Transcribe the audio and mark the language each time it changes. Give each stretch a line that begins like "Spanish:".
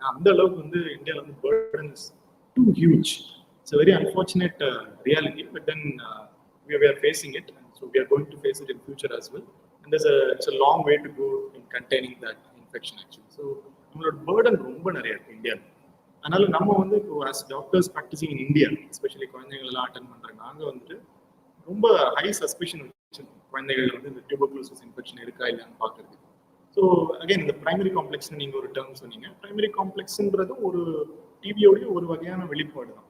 Tamil: அந்த அளவுக்கு வந்து இந்தியாவில் வந்து
English: burden is too huge. It's a very unfortunate reality, but then we are facing it, and so we are going to face it in future as well. And it's a long way to go in containing that infection actually. So
Tamil: நம்மளோட burden ரொம்ப நிறைய இருக்கு இந்தியாவில். அதனால நம்ம வந்து இப்போ as doctors practising in India, especially குழந்தைகள் எல்லாம் அட்டன் பண்றாங்க, நாங்கள் வந்துட்டு ரொம்ப ஹை சஸ்பிஷன் வச்சிருக்கோம் குழந்தைகள் வந்து இந்த டியூபர்குலோசிஸ் இன்ஃபெக்ஷன் இருக்கா இல்லையான்னு பார்க்கறது. ஸோ அகைன் இந்த பிரைமரி காம்ப்ளெக்ஸ்னு நீங்கள் ஒரு டேர்ம் சொன்னீங்க. பிரைமரி காம்ப்ளெக்ஸ்ன்றது ஒரு டிபியோடைய ஒரு வகையான வெளிப்பாடு தான்.